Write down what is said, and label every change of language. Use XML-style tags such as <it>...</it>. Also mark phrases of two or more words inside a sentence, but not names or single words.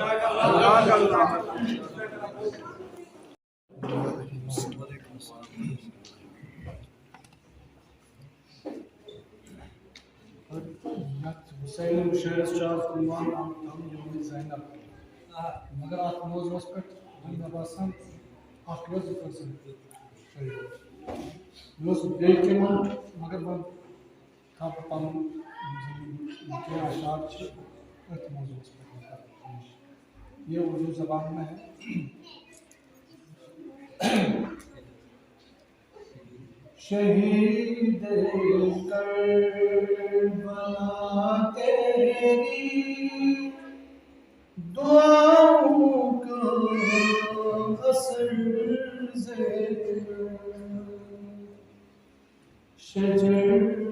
<ks>حسین شہرس چار عنوان یوم زینب مگر اتھ موضوعس پہ مےٚ باسان اکھ وظیفہ مےٚ اوس بیٚیہِ تہِ وَنُن مگر وۄنۍ تھاو بہٕ پنُن کینٛہہ اشعار چھِ أتھۍ موضوعس پٮ۪ٹھ</ks> <ur>یہ اردو زبان میں ہے شہید کربلا تیری دعاؤں کا اثر زیر شجر</ur>